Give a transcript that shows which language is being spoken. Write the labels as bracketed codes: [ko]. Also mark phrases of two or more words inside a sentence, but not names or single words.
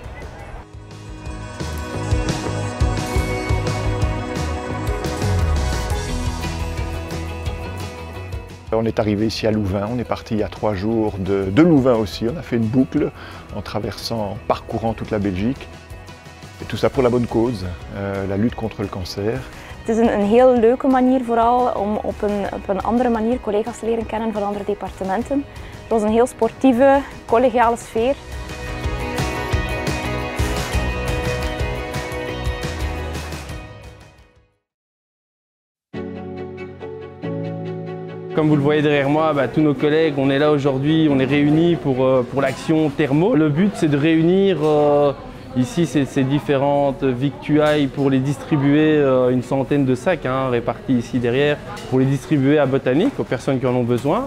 [fr] On est arrivé ici à Louvain, on est parti il y a 3 jours de Louvain aussi. On a fait une boucle en traversant, en parcourant toute la Belgique. Et tout ça pour la bonne cause, la lutte contre le cancer. [nl] Het is een heel leuke manier vooral om op een andere manier collega's te leren kennen van andere departementen. Het was een heel sportieve, collegiale sfeer. [fr] Comme vous le voyez derrière moi, tous nos collègues, on est là aujourd'hui, on est réunis pour l'action Thermo. Le but c'est de réunir ici ces différentes victuailles pour les distribuer, une centaine de sacs répartis ici derrière, pour les distribuer à Botanique, aux personnes qui en ont besoin.